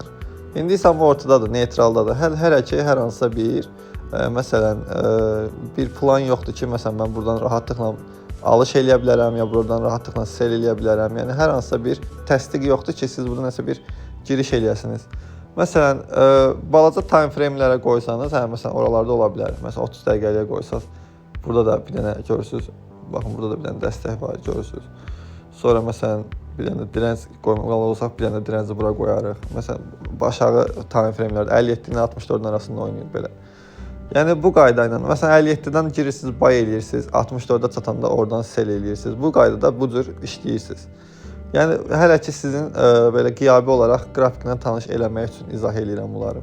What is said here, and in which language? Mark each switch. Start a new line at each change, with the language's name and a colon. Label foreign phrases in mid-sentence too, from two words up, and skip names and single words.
Azerbaijani: İndi isə bu ortadadır, neytraldadır. Hər hansısa bir, məsələn, bir plan yoxdur ki, məsələn, mən buradan rahatlıqla alış eləyə bilərəm, ya buradan rahatlıqla sell eləyə bilərəm. Yəni, hər hansısa bir təsdiq yoxdur ki, siz burada nəsə bir giriş eləyəsiniz. Məsələn, balaca
English: time frame-
Azerbaijani: lərə qoysanız, məsələn, oralarda ola bilər. Məsələn, 30 dəqiqəliyə qoysaq, burada da bir dənə görürsünüz. Baxın, burada da bir dənə dəstək var, görürsünüz. Sonra, məsələn, bir dənə direnc qoymalı olsaq, bir dənə direnci bura qoyarıq. Məsələn, aşağı
English: time frame-
Azerbaijani: lərdə 57 ilə 64-ün arasında oynayır belə. Yəni bu qayda ilə məsələn 57-dən girirsiniz, bay eləyirsiniz, 64-ə çatanda oradan sel eləyirsiniz. Bu qaydada bu cür işləyirsiniz. Yəni hələ ki sizin belə qiyabi olaraq qrafiklə tanış eləmək üçün izah eləyirəm bunları.